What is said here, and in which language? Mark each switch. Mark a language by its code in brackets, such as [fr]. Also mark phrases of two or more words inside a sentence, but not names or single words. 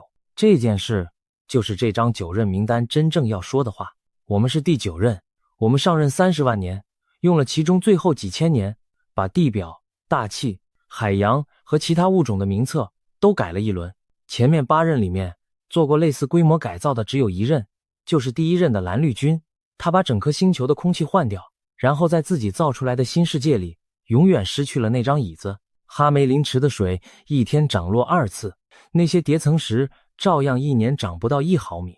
[zh] 這件事就是這張9任名單真正要說的話。我們是第9任，我们上任30萬年，用了其中最後幾千年，把地表、大氣、海洋和其他物種的名冊都改了一輪。前面8任裡面做過類似規模改造的只有1任，就是第1任的藍綠軍。他把整顆星球的空氣換掉，然後在自己造出來的新世界裡永遠失去了那張椅子。哈梅林池的水1天漲落2次，那些疊層石照樣1年長不到1毫米。